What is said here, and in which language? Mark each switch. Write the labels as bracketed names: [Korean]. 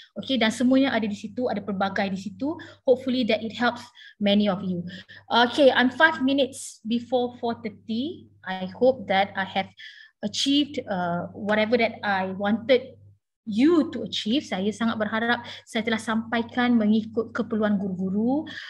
[Malay] Okay, dan semuanya ada di situ, ada pelbagai di situ. [English] Hopefully that it helps many of you. Okay, I'm 5 minutes before 4:30. I hope that I have achieved whatever that I wanted you to achieve. [Malay] Saya sangat berharap saya telah sampaikan mengikut keperluan guru-guru.